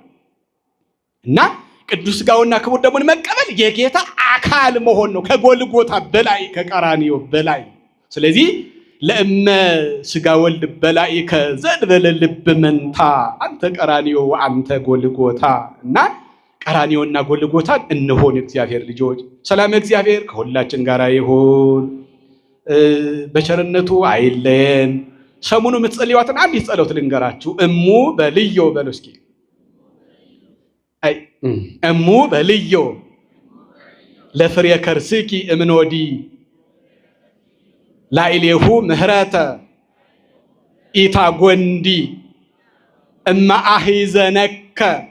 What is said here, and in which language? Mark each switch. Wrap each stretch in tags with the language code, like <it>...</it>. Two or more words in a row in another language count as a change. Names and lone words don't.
<am>እና ቅዱስ ሥጋውና ክቡር ደሙን መቀበል የጌታ አካል መሆን ነው፣ ከጎልጎታ በላይ ከቀራንዮ በላይ። ስለዚህ</am> <gez>ለእመ ሥጋ ወልድ በላኢከ ዘእንበለ ልብ መንታ አንተ ቀራንዮ አንተ ጎልጎታ።</gez> <am>እና ቀራንዮና ጎልጎታን እንሆን እግዚአብሔር ልጆች። ሰላም እግዚአብሔር ከሁላችን ጋር ይሁን፣ በቸርነቱ አይለየን። ሰሙኑ የምትጸልዩዋትን አንዲት ጸሎት ልንገራችሁ።</am> <gez>እሙ በልዮ</gez> <am>በሉ እስኪ።</am> <gez>እሙ በልዮ ለፍሬ ከርስኪ እምኖዲ ላዕሌሁ ምህረተ ኢታጎንዲ እማ አሂዘነከ</gez>